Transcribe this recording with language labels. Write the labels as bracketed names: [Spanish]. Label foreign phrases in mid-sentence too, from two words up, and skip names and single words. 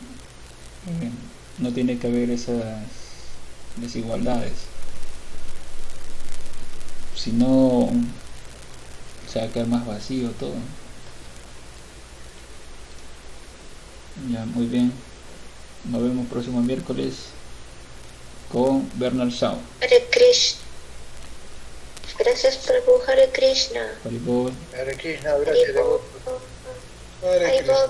[Spanish] No tiene que haber esas desigualdades, si no se va a quedar más vacío todo. Ya, muy bien, nos vemos próximo miércoles con Bernard Shaw. Hare Krishna. Gracias Prabhu, Hare Krishna. Haribol. Hare Krishna, gracias, devoto. Hare Hare Krishna.